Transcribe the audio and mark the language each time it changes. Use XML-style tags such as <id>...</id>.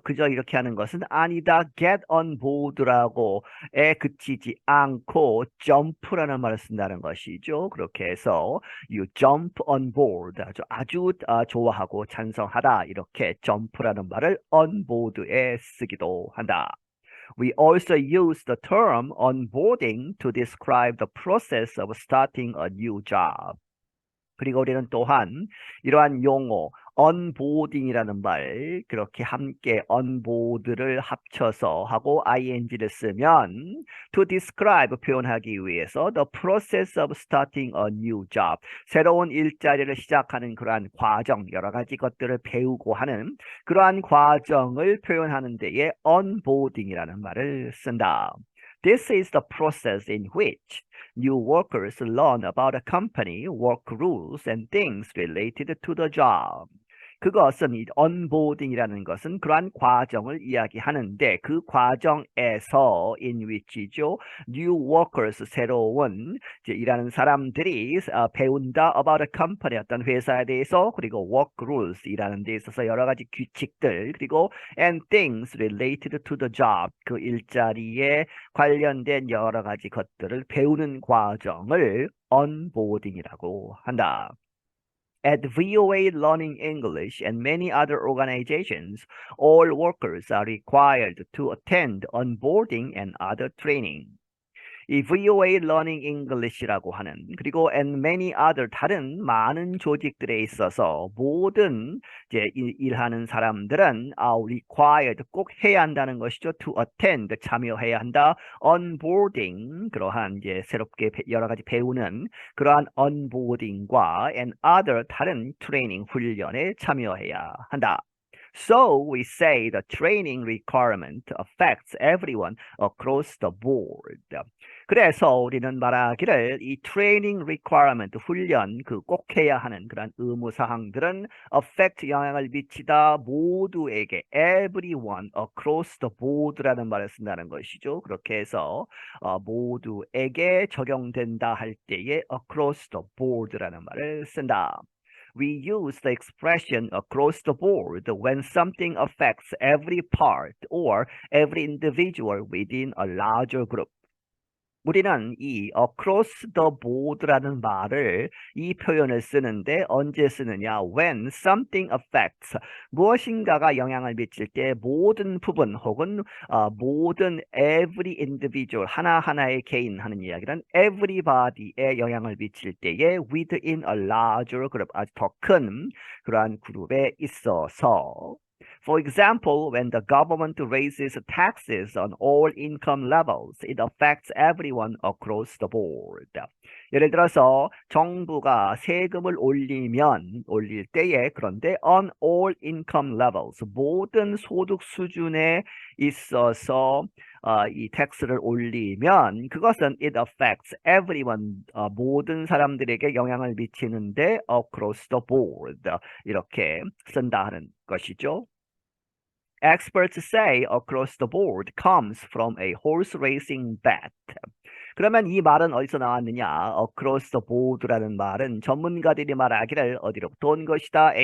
<ko>그저 이렇게 하는 것은 아니다.</ko> <en>get on board</en> <ko>라고에 그치지 않고 jump라는 말을 쓴다는 것이죠. 그렇게 해서</ko> <en>you jump on board,</en> <ko>아주 좋아하고 찬성하다, 이렇게 jump라는 말을 on board에 쓰기도 한다.</ko> <en>We also use the term onboarding to describe the process of starting a new job.</en> <ko>그리고 우리는 또한 이러한 용어 onboarding이라는 말, 그렇게 함께 onboard를 합쳐서 하고 ing를 쓰면</ko> <en>to describe,</en> <ko>표현하기 위해서</ko> <en>the process of starting a new job,</en> <ko>새로운 일자리를 시작하는 그러한 과정, 여러 가지 것들을 배우고 하는 그러한 과정을 표현하는 데에 onboarding이라는 말을 쓴다.</ko> <en>This is the process in which new workers learn about a company, work rules, and things related to the job.</en> <ko>그것은 이 onboarding이라는 것은 그러한 과정을 이야기하는데 그 과정에서</ko> <en>in which</en> <ko>죠.</ko> <en>new workers,</en> <ko>새로운 이제 일하는 사람들이 배운다</ko> <en>about a company,</en> <ko>어떤 회사에 대해서, 그리고</ko> <en>work rules,</en> <ko>일하는 데 있어서 여러 가지 규칙들, 그리고</ko> <en>and things related to the job,</en> <ko>그 일자리에 관련된 여러 가지 것들을 배우는 과정을 onboarding이라고 한다.</ko> <en>At VOA Learning English and many other organizations, all workers are required to attend onboarding and other training.</en> <ko>이 VOA Learning English라고 하는 그리고</ko> <en>and many other</en> <ko>다른 많은 조직들에 있어서 모든 이제 일하는 사람들은 required 꼭 해야 한다는 것이죠.</ko> <en>To attend</en> <ko>참여해야 한다. onboarding 그러한 이제 새롭게 여러 가지 배우는 그러한 onboarding과</ko> <en>and other</en> <ko>다른 트레이닝 훈련에 참여해야 한다.</ko> <en>So we say the training requirement affects everyone across the board.</en> <ko>그래서 우리는 말하기를 이</ko> <en>training requirement</en> <ko>훈련 그 꼭 해야 하는 그런 의무 사항들은 affect 영향을 미치다 모두에게</ko> <en>everyone across the board</en> <ko>라는 말을 쓴다는 것이죠. 그렇게 해서 모두에게 적용된다 할 때에</ko> <en>across the board</en> <ko>라는 말을 쓴다.</ko> <en>We use the expression across the board when something affects every part or every individual within a larger group.</en> <ko>우리는 이</ko> <en>across the board</en> <ko>라는 말을 이 표현을 쓰는데 언제 쓰느냐?</ko> <en>When something affects</en> <ko>무엇인가가 영향을 미칠 때 모든 부분 혹은 모든</ko> <en>every individual</en> <ko>하나하나의 개인 하는 이야기는 everybody에 영향을 미칠 때에</ko> <en>within a larger group</en> <ko>아주 더 큰 그러한 그룹에 있어서</ko> <en>For example, when the government raises taxes on all income levels, it affects everyone across the board.</en> <ko>예를 들어서 정부가 세금을 올릴 때에 그런데</ko> <en>on all income levels,</en> <ko>모든 소득 수준에 있어서 이 텍스를 올리면 그것은</ko> <en>it affects everyone,</en> <ko>모든 사람들에게 영향을 미치는데</ko> <en>across the board</en> <ko>이렇게 쓴다 하는 것이죠.</ko> <en>Experts say across the board comes from a horse racing bet.</en> <ko>그러면 이 말은 어디서 나왔느냐?</ko> <en>Across the board</en> <ko>라는 말은 전문가들이 말하기를 어디로부터 온 것이다?</ko>